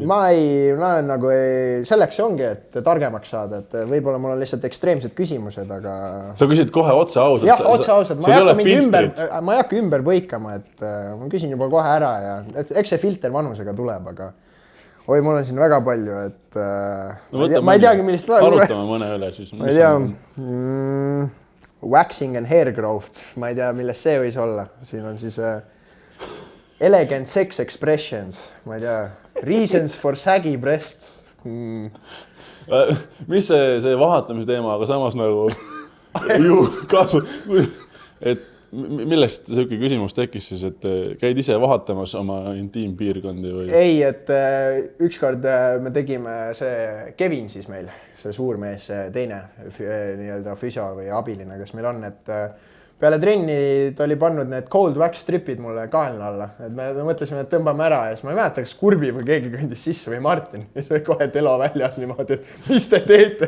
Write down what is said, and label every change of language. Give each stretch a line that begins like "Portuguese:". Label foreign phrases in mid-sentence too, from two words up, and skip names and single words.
Estonian: Ma olen nagu, selleks ongi, et targemaks saada, et võib-olla mul on lihtsalt ekstreemsed küsimused, aga. Sa küsid kohe otse ausalt? Jah, otse ausalt. Ma ei hakka ümber põikama, et ma küsin juba kohe ära ja eks see filter vanusega tuleb, aga oi, mul on siin väga palju, et ma ei teagi, millist arutame mõne üle siis. Ma ei tea,
English: waxing and hair growth,
Estonian: ma ei tea, millest see võis olla. Siin on siis
English: elegant sex expressions,
Estonian: ma ei tea,
English: reasons for saggy breasts.
Estonian: Mis see vahatamisteema, aga samas nagu ju kasvu, et millest selline küsimus tekkis siis, et käid ise vahatamas oma intiimpiirkondi või? Ei, et ükskord me tegime see Kevin siis meil, see suur mees, see teine nii-öelda füsio või abiline, kes meil on, et peale trenni ta oli pannud need
English: cold wax
Estonian: stripid mulle kaelna alla, et me mõtlesime, et tõmbame ära ja siis ma ei mäleta, kas Kurbi või keegi kõndis sisse või Martin, siis või kohe telo väljas niimoodi, et mis te teete?